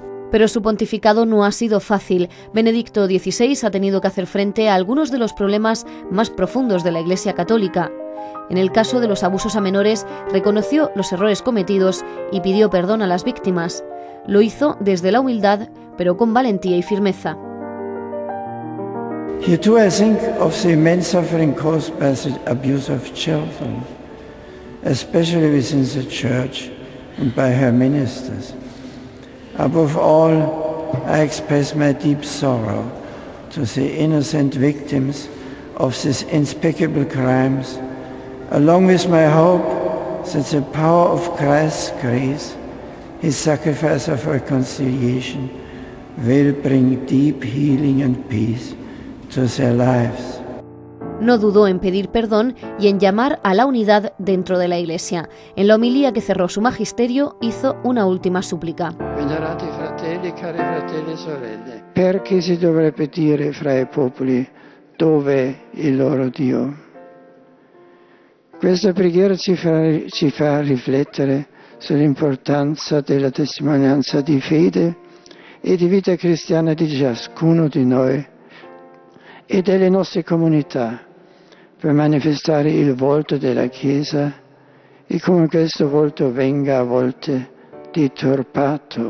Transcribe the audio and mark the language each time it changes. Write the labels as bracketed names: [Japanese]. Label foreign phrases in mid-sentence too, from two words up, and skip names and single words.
[Spanish] Pero su pontificado no ha sido fácil. Benedicto XVI ha tenido que hacer frente a algunos de los problemas más profundos de la Iglesia Católica. En el caso de los abusos a menores, reconoció los errores cometidos y pidió perdón a las víctimas. Lo hizo desde la humildad, pero con valentía y firmeza. [English] Here too I think of the immense suffering caused by the abuse of children, especially within the Church and by her ministers. Above all, I express my deep sorrow to the innocent victims of these unspeakable crimes, along with my hope that the power of Christ's grace, His sacrifice of reconciliation, will bring deep healing and peace to their lives. [Spanish] No dudó en pedir perdón y en llamar a la unidad dentro de la Iglesia. En la homilía que cerró su magisterio hizo una última súplica. [Italian] Venerati fratelli, cari fratelli e sorelle, perché si dovrebbe dire fra i popoli dov'è il loro Dio? Questa preghiera ci fa riflettere sull'importanza della testimonianza di fede e di vita cristiana di ciascuno di noi e delle nostre comunità, per manifestare il volto della Chiesa e come questo volto venga a volte deturpato.